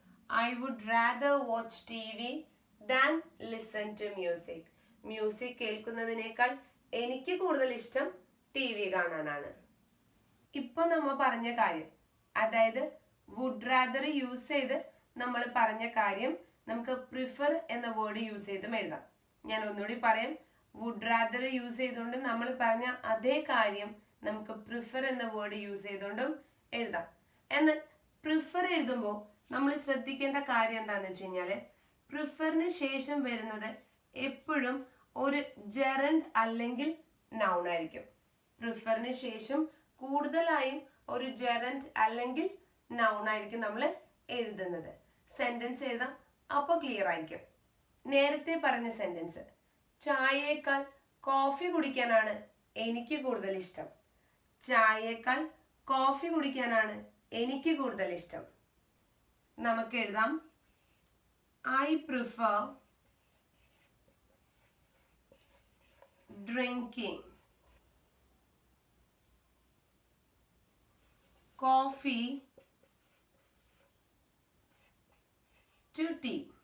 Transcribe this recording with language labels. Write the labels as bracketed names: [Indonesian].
[English] I would rather watch TV than listen to music. [Malayalam] Music കേൾക്കുന്നതിനേക്കാൾ എനിക്ക് കൂടുതൽ ഇഷ്ടം TV കാണാനാണ്. ഇപ്പൊ നമ്മൾ പറഞ്ഞ കാര്യം, അതായത് വുഡ് റാദർ യൂസ് ചെയ്ത് നമ്മൾ പറഞ്ഞ കാര്യം നമുക്ക് പ്രിഫർ എന്ന വേർഡ് യൂസ് ചെയ്തും എഴുതാം. ഞാൻ ഒന്നുകൂടി പറയാം. വുഡ് റാദർ യൂസ് ചെയ്തുകൊണ്ട് നമ്മൾ പറഞ്ഞ അതേ കാര്യം നമുക്ക് പ്രിഫർ എന്ന വേർഡ് യൂസ് ചെയ്തുകൊണ്ടും എഴുതാം. എന്നാൽ പ്രിഫർ എഴുതുമ്പോൾ നമ്മൾ ശ്രദ്ധിക്കേണ്ട കാര്യം എന്താണെന്ന് വെച്ച് കഴിഞ്ഞാൽ പ്രിഫറിന് ശേഷം വരുന്നത് എപ്പോഴും ഒരു ജെറൻഡ് അല്ലെങ്കിൽ നൗൺ ആയിരിക്കും. പ്രിഫറിന് ശേഷം കൂടുതലായും ഒരു ജെറൻഡ് അല്ലെങ്കിൽ നൗൺ ആയിരിക്കും നമ്മൾ എഴുതുന്നത്. സെന്റൻസ് എഴുതാം, അപ്പോൾ ക്ലിയർ ആയിരിക്കും. നേരത്തെ പറഞ്ഞ സെന്റൻസ്, ചായയേക്കാൾ കോഫി കുടിക്കാനാണ് എനിക്ക് കൂടുതൽ ഇഷ്ടം. ചായയേക്കാൾ കോഫി കുടിക്കാനാണ് എനിക്ക് കൂടുതൽ ഇഷ്ടം. നമുക്ക് എഴുതാം [English] I prefer drinking coffee to tea.